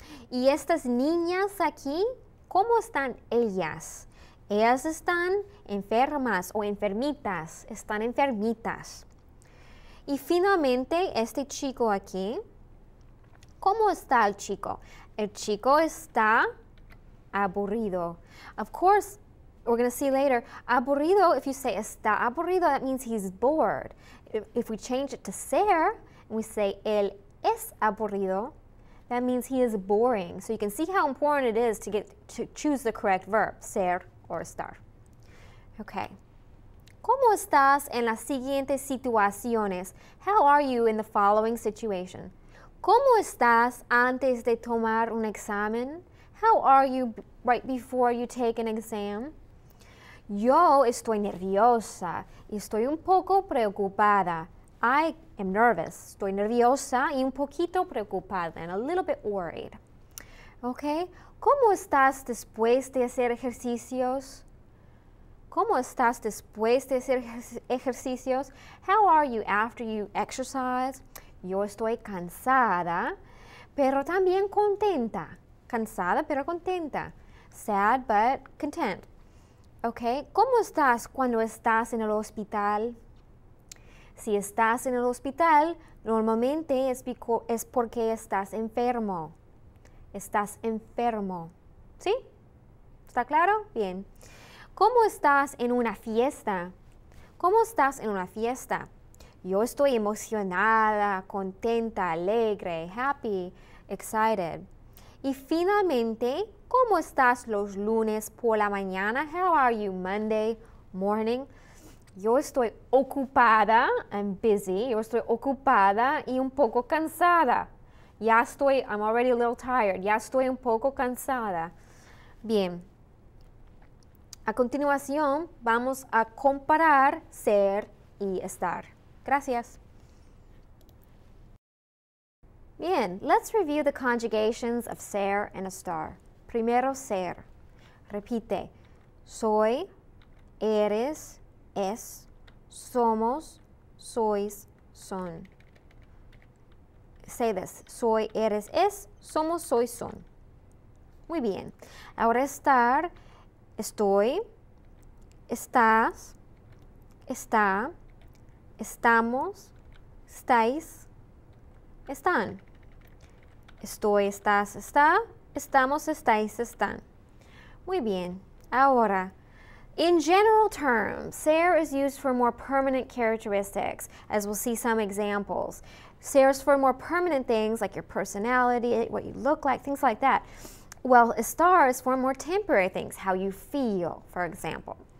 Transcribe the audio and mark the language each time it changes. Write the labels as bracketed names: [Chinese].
[Spanish] Y estas niñas aquí, ¿cómo están ellas? Ellas están enfermas o enfermitas. Están enfermitas. Y finalmente, este chico aquí, ¿cómo está el chico? El chico está aburrido. [English] Of course, we're going to see later, aburrido, if you say [Spanish] está aburrido, [English] that means he's bored. If we change it to ser, and we say [Spanish] él es aburrido, [English] that means he is boring. So you can see how important it is to choose the correct verb, ser or estar. Okay. [Spanish] ¿Cómo estás en las siguientes situaciones? [English] How are you in the following situation? [Spanish] ¿Cómo estás antes de tomar un examen? [English] How are you right before you take an exam? [Spanish] Yo estoy nerviosa y estoy un poco preocupada. [English] I am nervous. [Spanish] Estoy nerviosa y un poquito preocupada. [English] And a little bit worried. Okay? [Spanish] ¿Cómo estás después de hacer ejercicios? ¿Cómo estás después de hacer ejercicios? [English] How are you after you exercise? [Spanish] Yo estoy cansada, pero también contenta. Cansada, pero contenta. [English] Sad, but content. Okay? [Spanish] ¿Cómo estás cuando estás en el hospital? Si estás en el hospital, normalmente es porque estás enfermo. Estás enfermo. ¿Sí? ¿Está claro? Bien. ¿Cómo estás en una fiesta? ¿Cómo estás en una fiesta? Yo estoy emocionada, contenta, alegre, [English] happy, excited. [Spanish] Y finalmente, ¿cómo estás los lunes por la mañana? [English] How are you Monday morning? [Spanish] Yo estoy ocupada, [English] I'm busy. [Spanish] Yo estoy ocupada y un poco cansada. [English] I'm already a little tired. [Spanish] Ya estoy un poco cansada. Bien. A continuación, vamos a comparar ser y estar. Gracias. [English] Bien, let's review the conjugations of ser and estar. [Spanish] Primero, ser. Repite. Soy, eres, es, somos, sois, son. [English] Say this. [Spanish] Soy, eres, es, somos, sois, son. Muy bien. Ahora estar. Estoy, estás, está, estamos, estáis, están. Estoy, estás, está, estamos, estáis, están. Muy bien. [English] Ahora, in general terms, ser is used for more permanent characteristics, as we'll see some examples. Ser is for more permanent things like your personality, what you look like, things like that. Well, estar is for more temporary things, how you feel, for example.